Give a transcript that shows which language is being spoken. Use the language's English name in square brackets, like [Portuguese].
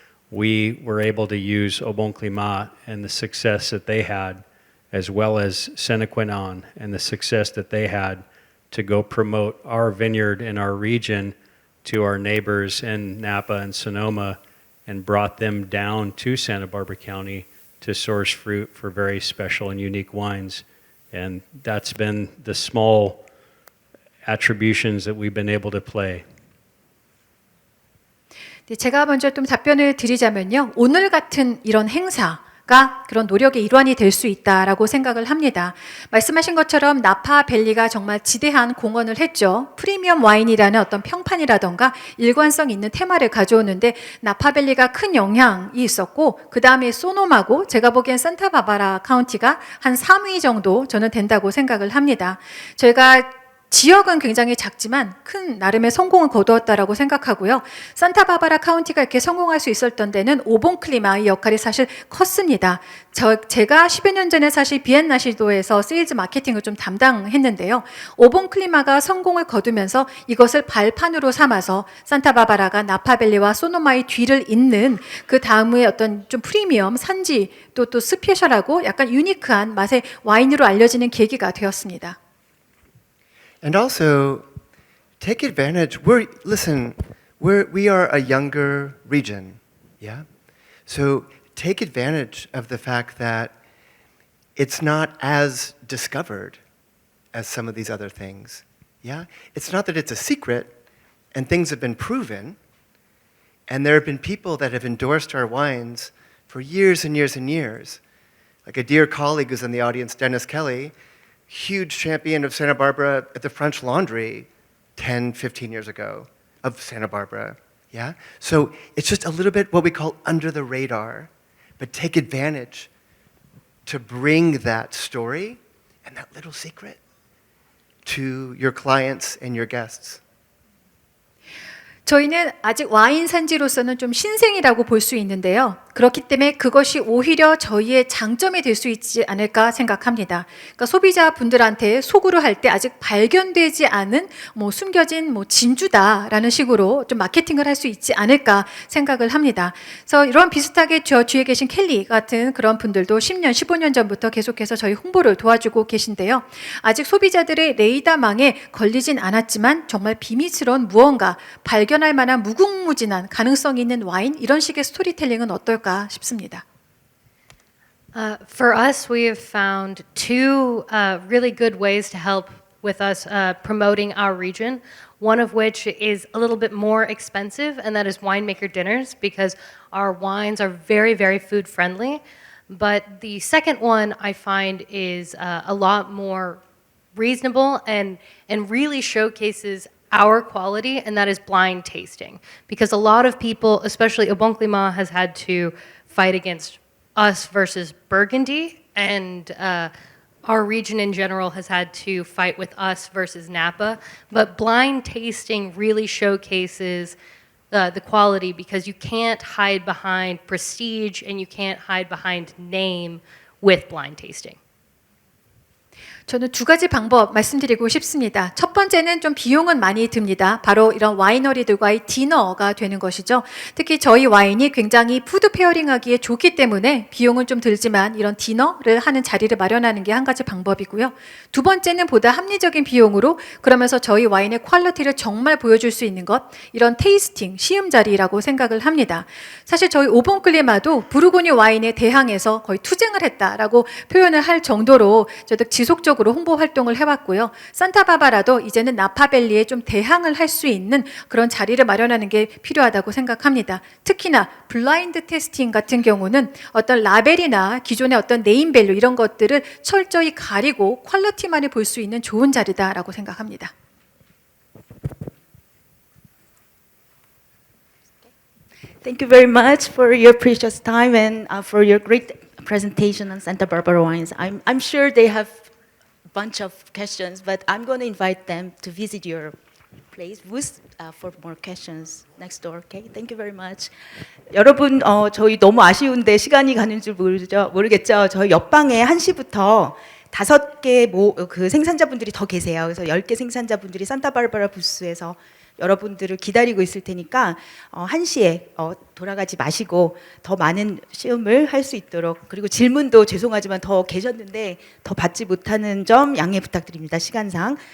[English] We were able to use Au Bon Climat and the success that they had, as well as Sénéquin and the success that they had to go promote our vineyard in our region to our neighbors in Napa and Sonoma, and brought them down to Santa Barbara County to source fruit for very special and unique wines. And that's been the small attributions that we've been able to play. [Korean] 네, 제가 먼저 좀 답변을 드리자면요. 오늘 같은 이런 행사가 그런 노력의 일환이 될 수 있다라고 생각을 합니다. 말씀하신 것처럼 나파밸리가 정말 지대한 공헌을 했죠. 프리미엄 와인이라는 어떤 평판이라던가 일관성 있는 테마를 가져오는데 나파밸리가 큰 영향이 있었고 그 다음에 소노마고 제가 보기엔 산타바바라 카운티가 한 3위 정도 저는 된다고 생각을 합니다. 저희가 지역은 굉장히 작지만 큰 나름의 성공을 거두었다라고 생각하고요. 산타바바라 카운티가 이렇게 성공할 수 있었던 데는 오본클리마의 역할이 사실 컸습니다. 제가 10여 년 전에 사실 비엔나시도에서 세일즈 마케팅을 좀 담당했는데요. 오본클리마가 성공을 거두면서 이것을 발판으로 삼아서 산타바바라가 나파밸리와 소노마의 뒤를 잇는 그 다음의 어떤 좀 프리미엄 산지 또 스페셜하고 약간 유니크한 맛의 와인으로 알려지는 계기가 되었습니다. [English] And also, take advantage. We are a younger region, yeah? So take advantage of the fact that it's not as discovered as some of these other things, yeah? It's not that it's a secret and things have been proven, and there have been people that have endorsed our wines for years and years and years. Like a dear colleague who's in the audience, Dennis Kelly, huge champion of Santa Barbara at the French Laundry 10, 15 years ago of Santa Barbara, yeah? So it's just a little bit what we call under the radar, but take advantage to bring that story and that little secret to your clients and your guests. [Korean] 저희는 아직 와인 산지로서는 좀 신생이라고 볼 수 있는데요. 그렇기 때문에 그것이 오히려 저희의 장점이 될 수 있지 않을까 생각합니다. 그러니까 소비자분들한테 속으로 할 때 아직 발견되지 않은 숨겨진 진주다라는 식으로 좀 마케팅을 할 수 있지 않을까 생각을 합니다. 그래서 이런 비슷하게 저 뒤에 계신 켈리 같은 그런 분들도 10년, 15년 전부터 계속해서 저희 홍보를 도와주고 계신데요. 아직 소비자들의 레이더망에 걸리진 않았지만 정말 비밀스러운 무언가 발견할 만한 무궁무진한 가능성이 있는 와인 이런 식의 스토리텔링은 어떨까 싶습니다. [English] For us, we have found two really good ways to help with us promoting our region. One of which is a little bit more expensive, and that is winemaker dinners, because our wines are very, very food friendly. But the second one I find is a lot more reasonable and really showcases our quality, and that is blind tasting. Because a lot of people, especially Obonclima, has had to fight against us versus Burgundy, and our region in general has had to fight with us versus Napa. But blind tasting really showcases the quality, because you can't hide behind prestige and you can't hide behind name with blind tasting. [Korean] 저는 두 가지 방법 말씀드리고 싶습니다. 첫 번째는 좀 비용은 많이 듭니다. 바로 이런 와이너리들과의 디너가 되는 것이죠. 특히 저희 와인이 굉장히 푸드 페어링하기에 좋기 때문에 비용은 좀 들지만 이런 디너를 하는 자리를 마련하는 게 한 가지 방법이고요. 두 번째는 보다 합리적인 비용으로 그러면서 저희 와인의 퀄리티를 정말 보여줄 수 있는 것, 이런 테이스팅, 시음 자리라고 생각을 합니다. 사실 저희 오본클리마도 부르고뉴 와인에 대항해서 거의 투쟁을 했다라고 표현을 할 정도로 저도 지속적으로 홍보 활동을 해왔고요. 산타바바라도 이제는 나파밸리에 좀 대항을 할 수 있는 그런 자리를 마련하는 게 필요하다고 생각합니다. 특히나 블라인드 테스팅 같은 경우는 어떤 라벨이나 기존의 어떤 네임밸류 이런 것들을 철저히 가리고 퀄리티만을 볼 수 있는 좋은 자리다라고 생각합니다. [English] Thank you very much for your precious time and for your great presentation on Santa Barbara wines. I'm sure they have bunch of questions, but I'm going to invite them to visit your place booth for more questions next door. Okay, thank you very much. [Korean] 여러분, 저희 너무 아쉬운데 시간이 가는 줄 모르겠죠. 저희 옆방에 1시부터 5개 그 생산자분들이 더 계세요. 그래서 10개 생산자분들이 산타바바라 부스에서 여러분들을 기다리고 있을 테니까 1시에 돌아가지 마시고 더 많은 시음을 할 수 있도록, 그리고 질문도 죄송하지만 더 계셨는데 더 받지 못하는 점 양해 부탁드립니다. 시간상.